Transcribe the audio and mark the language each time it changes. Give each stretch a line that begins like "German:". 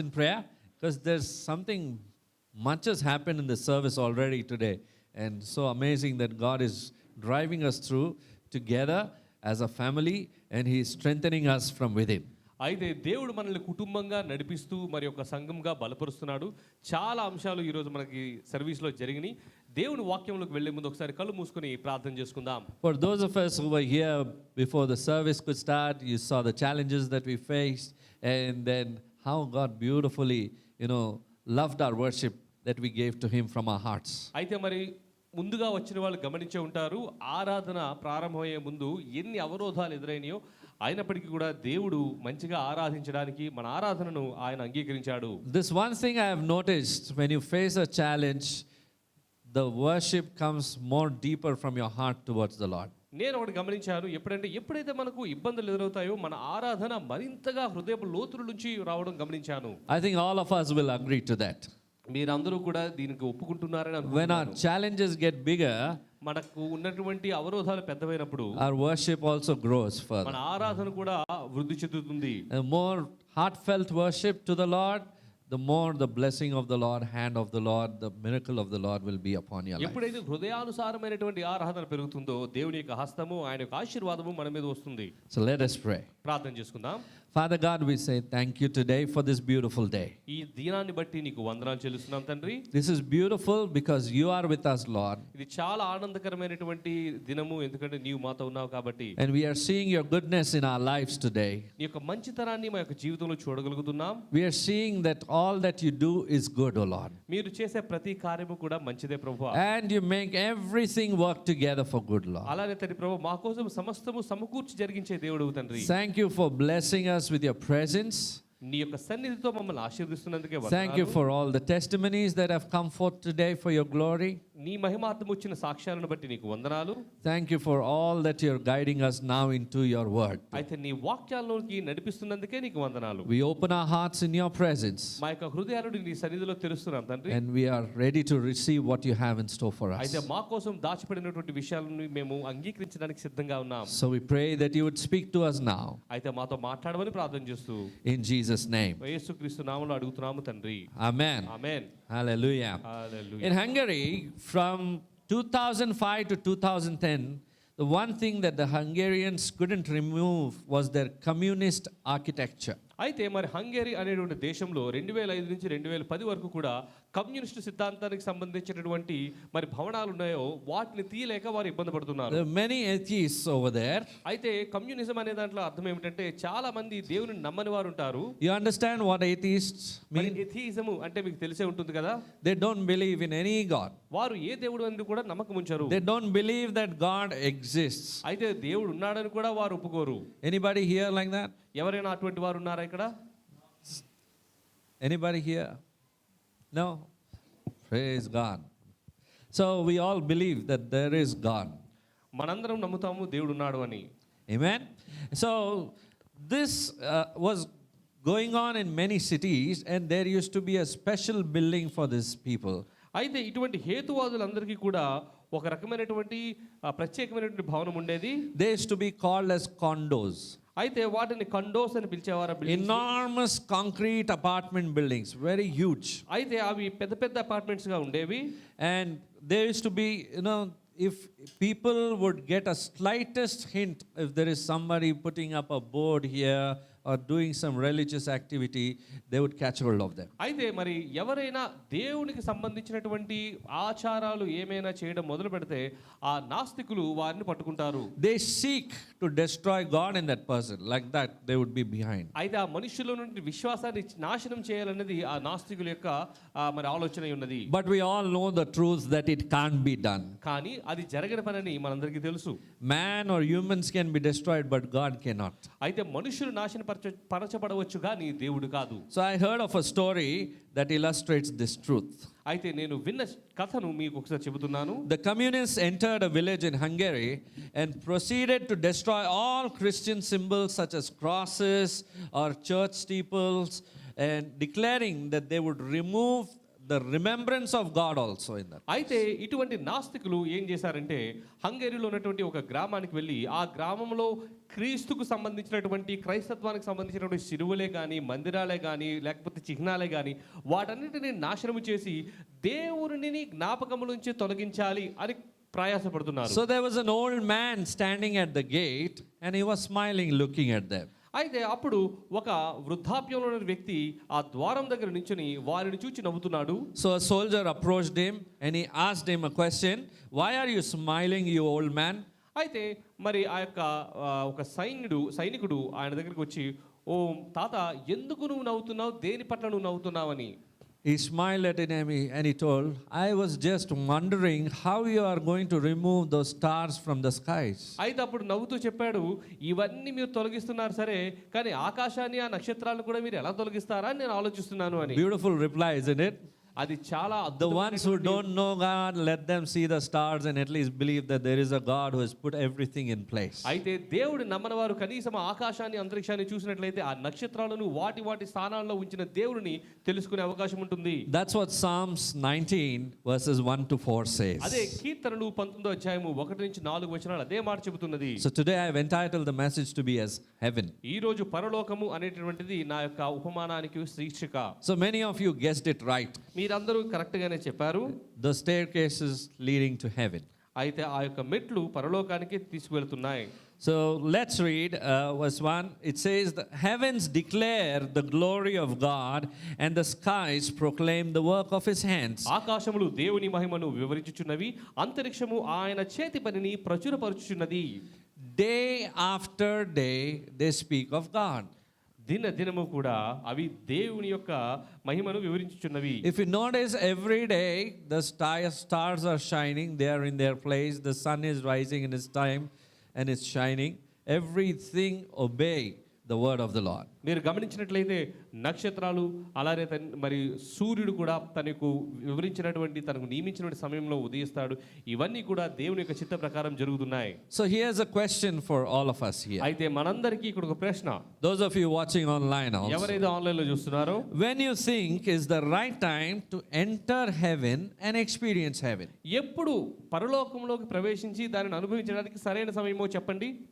English: in prayer because there's something much has happened in the service already today, and so amazing that God is driving us through together as a family, and He is strengthening us from within.
Telugu: అయితే దేవుడు మనల్ని కుటుంబంగా నడిపిస్తూ మరి ఒక సంఘంగా బలపరుస్తున్నాడు. చాలా అంశాలు ఈరోజు మనకి సర్వీస్లో జరిగినాయి. దేవుని వాక్యంలోకి వెళ్లే ముందు ఒకసారి కళ్ళు మూసుకొని ప్రార్థన చేసుకుందాం.
English: For those of us who were here before the service could start, you saw the challenges that we faced, and then how God beautifully, loved our worship that we gave to Him from our hearts.
Telugu: అయితే మరి ముందుగా వచ్చిన వాళ్ళు గమనించే ఉంటారు, ఆరాధన ప్రారంభమయ్యే ముందు ఎన్ని అవరోధాలు ఎదురైనాయో అయినప్పటికీ కూడా దేవుడు మంచిగా ఆరాధించడానికి మన ఆరాధనను ఆయన అంగీకరించాడు.
English: This one thing I have noticed, when you face a challenge, the worship comes more deeper from your heart towards the Lord.
Telugu: నేను ఒకటి గమనించాను, ఎప్పుడైతే మనకు ఇబ్బందులు ఎదురవుతాయో మన ఆరాధన మరింతగా హృదయపు లోతుల నుంచి రావడం గమనించాను.
English: I think all of us will agree to that.
Telugu: మీరందరూ కూడా దీనికి ఒప్పుకుంటున్నారని అనుకుంటున్నాను.
English: When our challenges get bigger,
Telugu: మనకు ఉన్నటువంటి అవరోధాలు పెద్దవైనప్పుడు
English: our worship also grows further.
Telugu: మన ఆరాధన కూడా వృద్ధి చెందుతుంది.
English: The more heartfelt worship to the Lord, the more the blessing of the Lord, hand of the Lord, the miracle of the Lord will be upon your life.
Telugu: ఎప్పుడైతే హృదయానుసారమైనటువంటి ఆరాధన పెరుగుతుందో దేవుని యొక్క హస్తము, ఆయన యొక్క ఆశీర్వాదము మన మీద వస్తుంది.
English: So let us pray.
Telugu: ప్రార్థన చేసుకుందాం.
English: Father God, we say thank you today for this beautiful day.
Telugu: ఈ దినాన్ని బట్టి నీకు వందనాలు చెల్లిస్తున్నాం తండ్రి.
English: This is beautiful because you are with us, Lord.
Telugu: ఇది చాలా ఆనందకరమైనటువంటి దినము, ఎందుకంటే నీవు మాతో ఉన్నావు కాబట్టి.
English: And we are seeing your goodness in our lives today.
Telugu: నీ యొక్క మంచితనాన్ని మా యొక్క జీవితంలో చూడగలుగుతున్నాం.
English: We are seeing that all that you do is good, O Lord.
Telugu: మీరు చేసే ప్రతి కార్యము కూడా మంచిదే ప్రభువా.
English: And you make everything work together for good, Lord.
Telugu: అలానే తండ్రి ప్రభు, మా కోసం సమస్తము సమకూర్చి జరిగించే దేవుడు తండ్రి.
English: Thank you for blessing us with your presence.
Telugu: నీ యొక్క సన్నిధితో మమ్మల్ని ఆశీర్వదిస్తున్నందుకే వందనాలు.
English: Thank you for all the testimonies that have come forth today for your glory.
Telugu: నీ మహిమార్థం వచ్చిన సాక్ష్యాలను బట్టి నీకు వందనాలు.
English: Thank you for all that you're guiding us now into your word.
Telugu: అయితే నీ వాక్యాల్లోకి నడిపిస్తున్నందుకే నీకు వందనాలు.
English: We open our hearts in your presence.
Telugu: మా యొక్క హృదయాలను నీ సన్నిధిలో తెరుస్తున్నాం తండ్రి.
English: And we are ready to receive what you have in store for us.
Telugu: అయితే మా కోసం దాచిపెట్టినటువంటి విషయాలను మేము అంగీకరించడానికి సిద్ధంగా ఉన్నాం.
English: So we pray that you would speak to us now.
Telugu: అయితే మాతో మాట్లాడమని ప్రార్థన చేస్తూ
English: In Jesus' name.
Telugu: యేసుక్రీస్తు నామములో అడుగుతున్నాము తండ్రి.
English: Amen.
Telugu: Amen.
English: Hallelujah.
Telugu: Hallelujah.
English: In Hungary, from 2005 to 2010, the one thing that the Hungarians couldn't remove was their communist architecture.
Telugu: అయితే మరి హంగేరీ అనేటువంటి దేశంలో 2005 నుంచి 2010 వరకు కూడా కమ్యూనిస్టు సిద్ధాంతానికి సంబంధించినటువంటి మరి భవనాలు ఉన్నాయో వాటిని తీయలేక వారు ఇబ్బంది పడుతున్నారు.
English: There are many atheists over there.
Telugu: అయితే కమ్యూనిజం అనే దాంట్లో అర్థం ఏమిటంటే చాలా మంది దేవుని నమ్మని వారు ఉంటారు.
English: You understand what atheists mean?
Telugu: Atheism అంటే మీకు తెలిసే ఉంటుంది కదా.
English: They don't believe in any God.
Telugu: వారు ఏ దేవుడు అని కూడా నమ్మకం ఉంచరు.
English: They don't believe that God exists.
Telugu: అయితే దేవుడు ఉన్నాడని కూడా వారు ఒప్పుకోరు.
English: Anybody here like that?
Telugu: ఎవరైనా అటువంటి వారు ఉన్నారా ఇక్కడ?
English: Anybody here? No? Praise God. So we all believe that there is God.
Telugu: మనందరం నమ్ముతాము దేవుడు ఉన్నాడు అని.
English: Amen. So this was going on in many cities, and there used to be a special building for these people.
Telugu: అయితే ఇటువంటి హేతువాదులందరికీ కూడా ఒక రకమైనటువంటి ప్రత్యేకమైనటువంటి భవనం ఉండేది.
English: They used to be called as condos.
Telugu: అయితే వాటిని కండోస్ అని పిలిచేవారు.
English: Enormous concrete apartment buildings, very huge.
Telugu: అయితే అవి పెద్ద పెద్ద అపార్ట్మెంట్స్ గా ఉండేవి.
English: And there used to be, if people would get a slightest hint, if there is somebody putting up a board here or doing some religious activity, they would catch hold of them.
Telugu: అయితే మరి ఎవరైనా దేవునికి సంబంధించినటువంటి ఆచారాలు ఏమైనా చేయడం మొదలు పెడితే ఆ నాస్తికులు వారిని పట్టుకుంటారు.
English: They seek to destroy God in that person. Like that, they would be behind.
Telugu: అయితే ఆ మనుషుల నుండి విశ్వాసాన్ని నాశనం చేయాలనేది ఆ నాస్తికుల యొక్క మరి ఆలోచన ఉన్నది.
English: But we all know the truth that it can't be done.
Telugu: కానీ అది జరగని పనని మనందరికీ తెలుసు.
English: Man or humans can be destroyed, but God cannot.
Telugu: అయితే మనుషులు పరచబడవచ్చు కానీ దేవుడు కాదు.
English: So I heard of a story that illustrates this truth.
Telugu: అయితే నేను విన్న కథను మీకు ఒకసారి చెబుతున్నాను.
English: The communists entered a village in Hungary and proceeded to destroy all Christian symbols such as crosses or church steeples, and declaring that they would remove the remembrance of God also in that.
Telugu: అయితే ఇటువంటి నాస్తికులు ఏం చేశారంటే హంగేరీలో ఉన్నటువంటి ఒక గ్రామానికి వెళ్ళి ఆ గ్రామంలో క్రీస్తుకు సంబంధించినటువంటి క్రైస్తత్వానికి సంబంధించినటువంటి శిలువలే కానీ మందిరాలే కానీ లేకపోతే చిహ్నాలే కానీ వాటన్నిటిని నాశనము చేసి దేవుని జ్ఞాపకముల నుంచి తొలగించాలి అని ప్రయాసపడుతున్నారు.
English: So there was an old man standing at the gate and he was smiling looking at them.
Telugu: అయితే అప్పుడు ఒక వృద్ధాప్యంలో ఉన్న వ్యక్తి ఆ ద్వారం దగ్గర నించుని వారిని చూచి నవ్వుతున్నాడు.
English: So a soldier approached him and he asked him a question, "Why are you smiling, you old man?"
Telugu: అయితే మరి ఆ యొక్క ఒక సైనికుడు ఆయన దగ్గరికి వచ్చి, ఓ తాత, ఎందుకు నువ్వు నవ్వుతున్నావు, దేని పట్ల నువ్వు నవ్వుతున్నావని.
English: He smiled at him and he told, "I was just wondering how you are going to remove those stars from the skies."
Telugu: అయితే అప్పుడు నవ్వుతూ చెప్పాడు, ఇవన్నీ మీరు తొలగిస్తున్నారు సరే, కానీ ఆకాశాన్ని ఆ నక్షత్రాలను కూడా మీరు ఎలా తొలగిస్తారా అని నేను ఆలోచిస్తున్నాను అని.
English: Beautiful reply, isn't it?
Telugu: అది చాలా
English: The ones who don't know God, let them see the stars and at least believe that there is a God who has put everything in place.
Telugu: అయితే దేవుడు నమ్మని వారు కనీసం ఆకాశాన్ని అంతరిక్షాన్ని చూసినట్లయితే ఆ నక్షత్రాలను వాటి స్థానాల్లో ఉంచిన దేవుడిని తెలుసుకునే అవకాశం ఉంటుంది.
English: That's what Psalms 19 verses 1 to 4 says.
Telugu: అదే కీర్తనలు 19వ అధ్యాయము 1 నుంచి 4 వచనాలు అదే మాట చెబుతున్నది.
English: So today I have entitled the message to be as heaven.
Telugu: ఈ రోజు పరలోకము అనేటువంటిది నా యొక్క ఉపమానానికి శీర్షిక.
English: So many of you guessed it right.
Telugu: మీరందరూ కరెక్ట్ గానే చెప్పారు.
English: The staircases leading to heaven.
Telugu: అయితే ఆ యొక్క మెట్లు పరలోకానికి తీసుకువెళ్తున్నాయి.
English: So let's read verse 1. It says, "The heavens declare the glory of God, and the skies proclaim the work of his hands."
Telugu: ఆకాశములు దేవుని మహిమను వివరించుచున్నవి, అంతరిక్షము ఆయన చేతి పనిని ప్రచురపరచుచున్నది.
English: Day after day they speak of God.
Telugu: దినము కూడా అవి దేవుని యొక్క మహిమను వివరించుచున్నవి.
English: If you notice, every day the stars are shining, they are in their place, the sun is rising in its time and it's shining. Everything obey the word of the Lord.
Telugu: మీరు గమనించినట్లయితే నక్షత్రాలు అలానే మరి సూర్యుడు కూడా తనకు వివరించినటువంటి తనకు నియమించినటువంటి సమయంలో ఉదయిస్తాడు. ఇవన్నీ కూడా దేవుని యొక్క చిత్త ప్రకారం జరుగుతున్నాయి.
English: So here's a question for all of us here.
Telugu: అయితే మనందరికీ ఇక్కడ ఒక ప్రశ్న.
English: Those of you watching online also.
Telugu: ఎవరైతే ఆన్లైన్ లో చూస్తున్నారో,
English: When you think is the right time to enter heaven and experience heaven?
Telugu: ఎప్పుడు పరలోకంలోకి ప్రవేశించి దానిని అనుభవించడానికి సరైన సమయమో చెప్పండి.